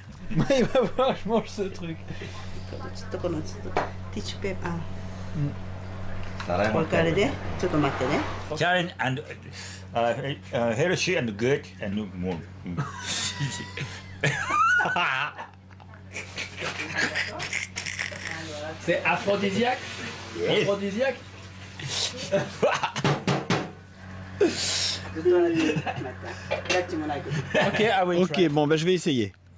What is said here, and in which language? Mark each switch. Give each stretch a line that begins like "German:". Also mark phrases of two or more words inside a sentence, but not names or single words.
French: Il va voir, je mange ce truc.
Japanese: ちょっとこのちょっとティッシュペーパー。これからでちょっと待ってね。
English: Challenge and healthy and good and more.
French: C'est aphrodisiaque? Aphrodisiaque? Ok, bon, bah, je vais essayer.